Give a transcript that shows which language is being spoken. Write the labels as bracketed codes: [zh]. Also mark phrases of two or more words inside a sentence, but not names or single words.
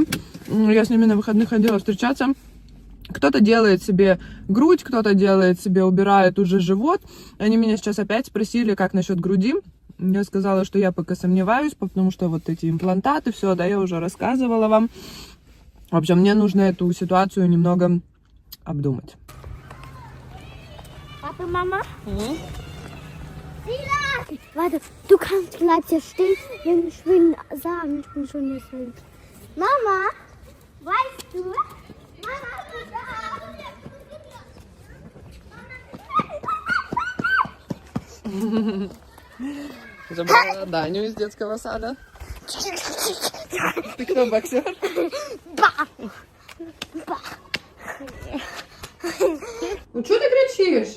[ru] Я с ними на выходных ходила встречаться. Кто-то делает себе грудь, кто-то делает себе, убирает уже живот. Они меня сейчас опять спросили, как насчет груди. Я сказала, что я пока сомневаюсь, потому что вот эти имплантаты, все, да, я уже рассказывала вам. В общем, мне нужно эту ситуацию немного обдумать. [de] Papa, Mama? Warte, du kannst gleich hier stehen, wenn ich will sagen, ich bin schon jetzt hin. Mama, weißt du? Mama, [ru] Забрала Даню из детского сада. Ты кто, боксер? Ну что ты кричишь?